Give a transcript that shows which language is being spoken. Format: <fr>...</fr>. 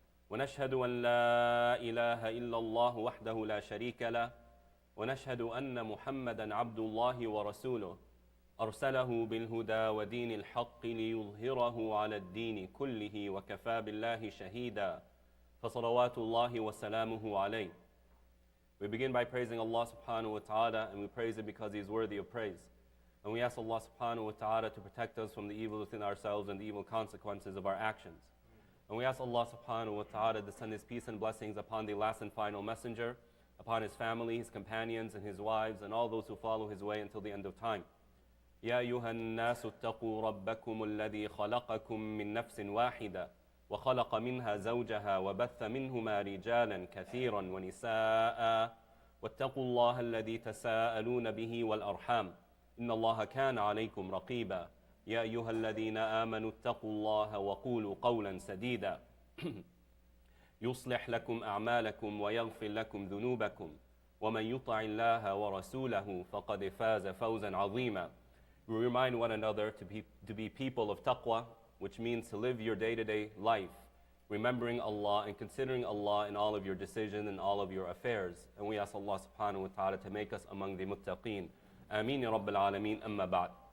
<ar>ونشهد أن لا إله إلا الله وحده لا شريك له ونشهد أن محمدا عبد الله ورسوله أرسله بالهدى ودين الحق ليظهره على الدين كله وكفى بالله شهيدا فصلوات الله وسلامه عليه.</ar> <en>We begin by praising Allah subhanahu wa ta'ala, and we praise Him because He is worthy of praise. And we ask Allah subhanahu wa ta'ala to protect us from the evil within ourselves and the evil consequences of our actions. And we ask Allah subhanahu wa ta'ala to send His peace and blessings upon the last and final messenger, upon his family, his companions, and his wives, and all those who follow his way until the end of time.</en> <ar>يا أيها الناس اتقوا ربكم الذي خلقكم من نفس واحدة وخلق منها زوجها وبث منهما رجالا كثيرا ونساء واتقوا الله الذي تساءلون به والأرحام إن الله كان عليكم رقيبا. يا أيها الذين آمنوا اتقوا الله وقولوا قولا سديدا يصلح لكم أعمالكم ويغفر لكم ذنوبكم ومن يطع الله ورسوله فقد فاز فوزا عظيما.</ar> <en>We remind one another to be people of taqwa, which means to live your day-to-day life, remembering Allah and considering Allah in all of your decisions and all of your affairs. And we ask Allah subhanahu wa ta'ala to make us among the muttaqeen. Ameen ya Rabbil Alameen, amma ba'd.</en>